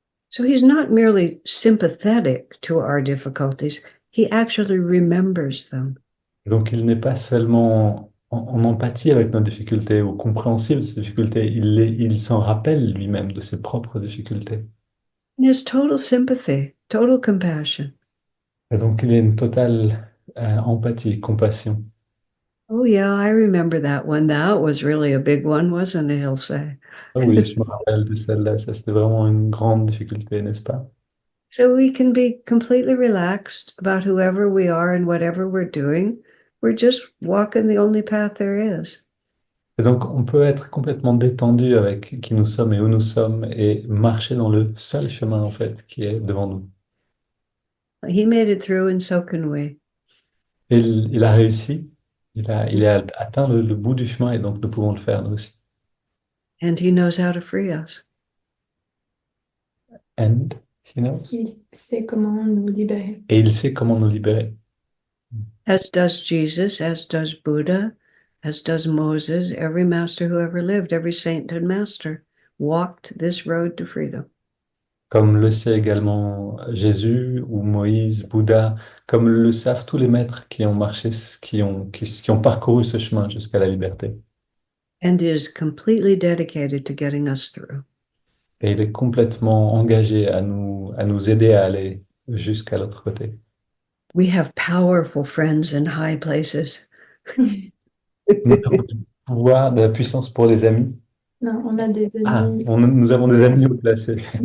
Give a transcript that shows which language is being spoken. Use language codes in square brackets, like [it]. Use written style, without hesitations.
[en] So he's not merely sympathetic to our difficulties, he actually remembers them. [fr] Donc, il n'est pas seulement en empathie avec nos difficultés ou compréhensible de ces difficultés, il s'en rappelle lui-même de ses propres difficultés. [en] He has total sympathy, total compassion. [fr] Et donc, il y a une totale empathie, compassion. [en] Oh, yeah, I remember that one. That was really a big one, wasn't it? He'll say. [fr] Ah oui, je me rappelle de celle-là, ça c'était vraiment une grande difficulté, n'est-ce pas? [en] So we can be completely relaxed about whoever we are and whatever we're doing. We're just walking the only path there is. [fr] Et donc, on peut être complètement détendu avec qui nous sommes et où nous sommes et marcher dans le seul chemin, en fait, qui est devant nous. [en] He made it through, and so can we. [fr] Et il a réussi, il a atteint le bout du chemin et donc nous pouvons le faire nous aussi. [en] And he knows how to free us. And, you know, [fr] Il sait comment nous libérer. et il sait comment nous libérer. [en] As does Jesus, as does Buddha, as does Moses, every master who ever lived, every saint and master walked this road to freedom. [fr] Comme le sait également Jésus ou Moïse, Bouddha, comme le savent tous les maîtres qui ont marché, qui ont parcouru ce chemin jusqu'à la liberté. [en] And is completely dedicated to getting us through. [fr] Et il est complètement engagé à nous aider à aller jusqu'à l'autre côté. [en] We have powerful friends in high places. [fr] Nous avons du pouvoir, de la puissance pour les amis. Non, on a des Ah, amis. nous avons des amis haut placés.